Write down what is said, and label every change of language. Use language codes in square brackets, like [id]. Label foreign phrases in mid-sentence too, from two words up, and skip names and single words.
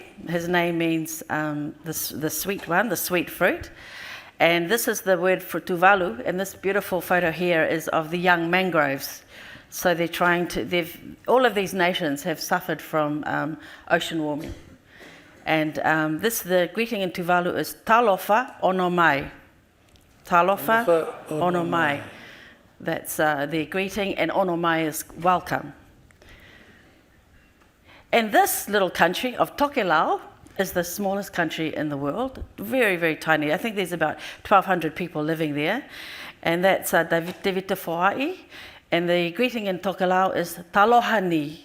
[en] His name means the sweet one, the sweet fruit. And this is the word for Tuvalu. And this beautiful photo here is of the young mangroves. So all of these nations have suffered from ocean warming. And the greeting in Tuvalu is [tvl] Talofa ono mai. Talofa ono mai. [en] That's their greeting, and [tvl] ono mai [en] is welcome. And this little country of Tokelau is the smallest country in the world, very, very tiny. I think there's about 1,200 people living there. And that's Devita Foai. And the greeting in Tokelau is Talohani.